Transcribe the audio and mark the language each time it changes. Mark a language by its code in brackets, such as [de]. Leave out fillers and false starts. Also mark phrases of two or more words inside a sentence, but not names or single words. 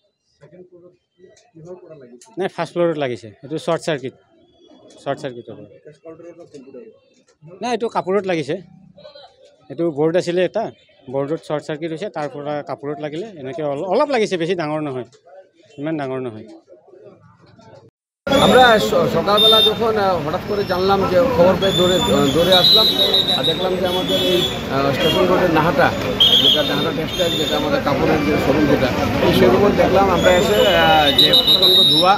[as] নাই, [en] first floor [as] লাগিছে। এইটো [en] short circuit, short circuit [as] পৰা। নাই, এইটো কাপোৰত লাগিছে। এইটো বৰ্ড আছিলে এটা, বৰ্ডত [en] short circuit [as] হৈছে, তাৰ পৰা কাপোৰত লাগিলে। এনেকৈ অলপ লাগিছে, বেছি ডাঙৰ নহয়, ইমান ডাঙৰ নহয়। [bn] আমরা সকালবেলা যখন হঠাৎ করে জানলাম, যে খবর পেয়ে দৌড়ে আসলাম আর দেখলাম যে আমাদের এই [en] station road [bn] নাহাটা, যেটা নাহাটা টেক্সটাইল, যেটা আমাদের কাপড়ের যে শোরুম, যেটা এই শোরুমের দেখলাম আমরা এসে যে প্রচণ্ড ধোঁয়া।